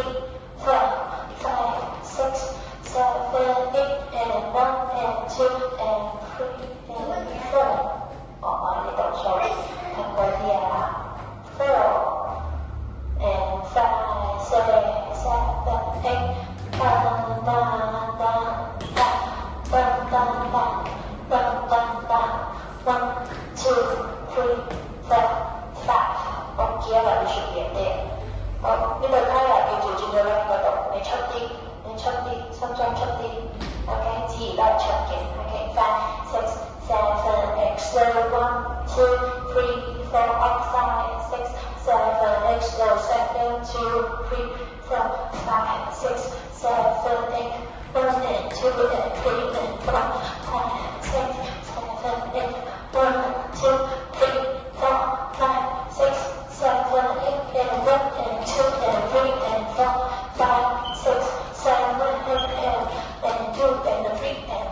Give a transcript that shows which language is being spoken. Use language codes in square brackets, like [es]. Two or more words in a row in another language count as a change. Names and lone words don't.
[en] 4 5 6 7 8 and 1 and 2 and 3 and 4 [yue] 我呢度數近嗰啲啊 [en] 4 and 5 6 7 8 1 2 3 4 5 [yue] 我記得啦，你順便啲。好，呢對胎嚟要調轉咗喺嗰度，你出啲，心臟出啲 ，OK， 自然都係出嘅 ，OK， 5 6 7 exhale 1 2 3 4 up 5 6 7 exhale 2 3 4 5 6 7 8 1 [en] and 2 and 3 and 4 5 6 7 8 1 2 3 4 5 6 7 8 and 1 and 2 and 3 and 4 5 6 7 8 and 2 and 3 and